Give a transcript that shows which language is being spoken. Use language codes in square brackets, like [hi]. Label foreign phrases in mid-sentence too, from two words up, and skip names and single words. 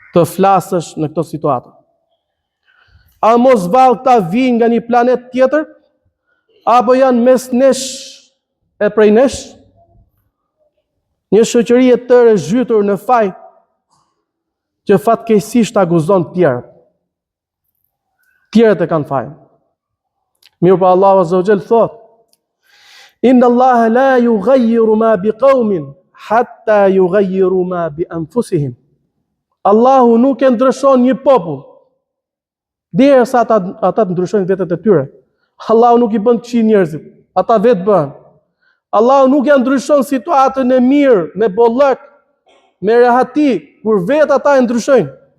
[sq] të flasësh në këto situata. A mos vallë këta vinë nga një planet tjetër, apo janë mes nesh e prej nesh, një shoqëri e tërë e zhytur në faj, që fatkeqësisht akuzon tjerët. Tjerët e kanë fajin. Mirë pa Allahu [ar] عز وجل [sq] thot: [ar] إن الله لا يغير ما بقوم حتى يغيروا ما بأنفسهم. [sq] Allahu nuk e ndryshon një popull derisa ata të ndryshojnë vetët e tyre. Allahu nuk i bën këqij njerëzit, ata vetë bën. Allahu nuk ja ndryshon situatën e mirë me bollëk, me rehati, kur vetë ata e ndryshojnë.